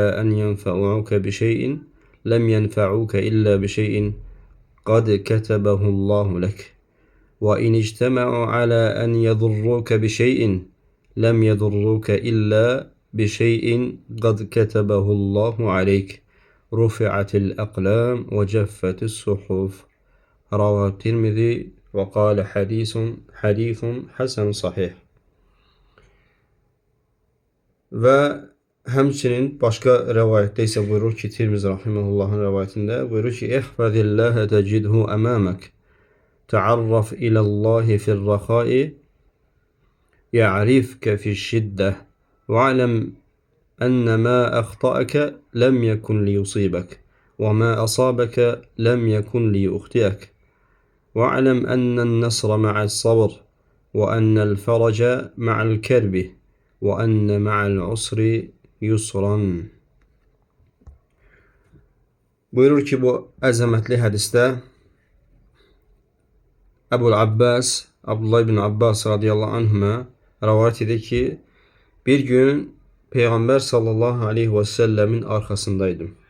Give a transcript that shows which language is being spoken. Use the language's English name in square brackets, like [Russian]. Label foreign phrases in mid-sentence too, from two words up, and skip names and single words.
[Arabic] أن ينفعوك بشيء لم ينفعوك إلا بشيء قد كتبه الله لك وإن اجتمعوا على أن يضروك بشيء لم يضروك إلا بشيء قد كتبه الله عليك رفعت الأقلام وجفت الصحف رواه الترمذي وقال حديث حسن صحيح." [Azerbaijani] Və həmçinin başqa rəvayətdə isə buyurur ki, Tirmizi rahimehullahın rəvayətində buyurur ki: [Arabic] "احفظ الله تجده أمامك تعرف إلى الله في الرخاء يعرفك في الشدة واعلم أن ما أخطأك لم يكن ليصيبك وما أصابك لم يكن ليخطئك واعلم أن النصر مع الصبر وأن الفرج مع الكرب وأن مع العسر يسرا." [Azerbaijani] Buyurur ki, bu əzəmətli hədisdə Əbul Abbas, Abdullah bin Abbas [Arabic] رضي الله عنهما [Azerbaijani] rəvayət edir ki, bir gün Peyğəmbər [Arabic] صلى الله عليه [Azerbaijani] və səlləmin arxasındaydım.